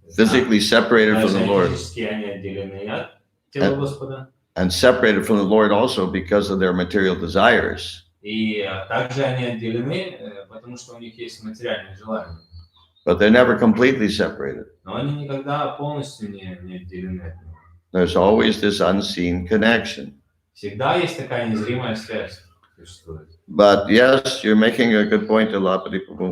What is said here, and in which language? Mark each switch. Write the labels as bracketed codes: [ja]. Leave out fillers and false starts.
[en] Physically separated from the Lord. [ru] Физически они отделены от тела Господа. [en] And separated from the Lord also because of their material desires. [ru] И также они отделены, потому что у них есть материальные желания. [en] But they're never completely separated. [ru] Но они никогда полностью не отделены от него. [en] There's always this unseen connection. [ru] Всегда есть такая незримая связь существует. [en] But yes, you're making a good point, Alapati Prabhu.